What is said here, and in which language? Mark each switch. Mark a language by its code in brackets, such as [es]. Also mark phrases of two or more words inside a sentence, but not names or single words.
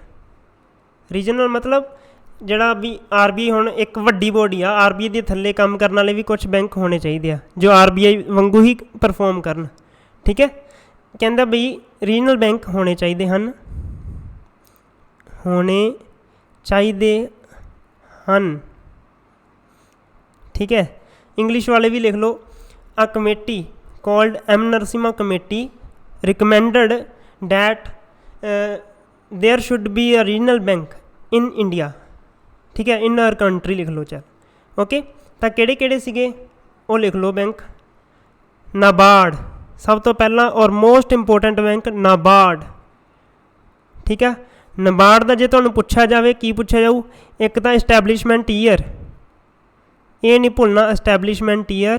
[pa] ਰੀਜਨਲ ਮਤਲਬ ਜਿਹੜਾ ਵੀ RBI ਹੁਣ ਇੱਕ ਵੱਡੀ ਬੋਡੀ ਆ, RBI ਦੇ ਥੱਲੇ ਕੰਮ ਕਰਨ ਵਾਲੇ ਵੀ ਕੁਛ ਬੈਂਕ ਹੋਣੇ ਚਾਹੀਦੇ ਆ ਜੋ RBI ਵਾਂਗੂ ਹੀ ਪਰਫੋਰਮ ਕਰਨ। ਠੀਕ ਹੈ, ਕਹਿੰਦਾ ਬਈ ਰੀਜਨਲ ਬੈਂਕ ਹੋਣੇ ਚਾਹੀਦੇ ਹਨ, ਠੀਕ ਹੈ, ਇੰਗਲਿਸ਼ ਵਾਲੇ ਵੀ ਲਿਖ ਲਓ। [en] A committee called M Narasimha committee recommended that there should be a regional bank in India। [pa] ਠੀਕ ਹੈ, [en] in our country [pa] ਲਿਖ ਲਓ ਚੱਲ। ਓਕੇ, ਤਾਂ ਕਿਹੜੇ ਕਿਹੜੇ ਸੀਗੇ ਉਹ ਲਿਖ ਲਓ ਬੈਂਕ। ਨਾਬਾਰਡ ਸਭ ਤੋਂ ਪਹਿਲਾਂ ਔਰ [en] most important bank [pa] ਨਾਬਾਰਡ। ਠੀਕ ਹੈ, ਨਾਬਾਰਡ ਦਾ ਜੇ ਤੁਹਾਨੂੰ ਪੁੱਛਿਆ ਜਾਵੇ ਕੀ ਪੁੱਛਿਆ ਜਾਊ, ਇੱਕ ਤਾਂ [en] establishment year, [pa] ਇਹ ਨਹੀਂ ਭੁੱਲਣਾ, [en] establishment year.